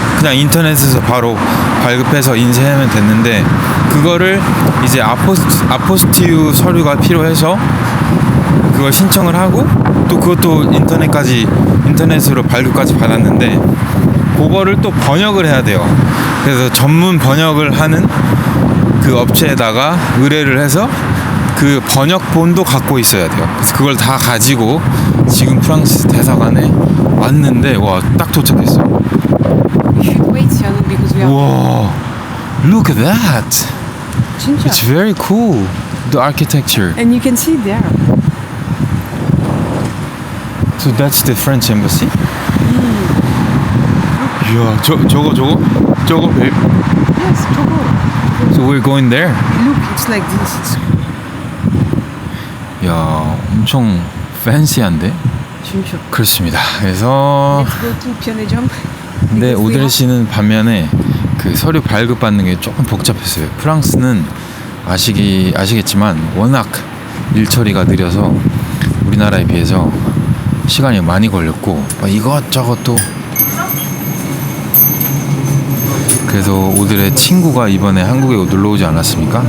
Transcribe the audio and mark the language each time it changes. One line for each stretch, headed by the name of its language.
Korean: 그냥 인터넷에서 바로 발급해서 인쇄하면 됐는데 그거를 이제 아포스티유 서류가 필요해서 그걸 신청을 하고 또 그것도 인터넷으로 발급까지 받았는데 그거를 또 번역을 해야 돼요. 그래서 전문 번역을 하는 그 업체에다가 의뢰를 해서 그 번역본도 갖고 있어야 돼요. 그래서 그걸 다 가지고 지금 프랑스 대사관에 왔는데 와 딱 도착했어.
English: You should wait, Sianu, because we are.
Korean: 와,
English: look at that.
Korean: 진짜.
English: It's very cool. The architecture. And you can see there. So that's the French embassy.
Korean: 이야, 저거
English: babe. Yes,
Korean: 저거.
English: So we're going there. Look, it's like this. It's
Korean: 야, 엄청 팬시한데? 진짜. 그렇습니다. 그래서
English: Let's go to 편의점.
Korean: 근데
English: Because we
Korean: 오드레
English: are-
Korean: 씨는 반면에 그 서류 발급 받는 게 조금 복잡했어요. 프랑스는 아시겠지만 워낙 일 처리가 느려서 우리나라에 비해서 시간이 많이 걸렸고 막 이것저것 또 그래서 오드레 친구가 이번에 한국에 놀러 오지 않았습니까?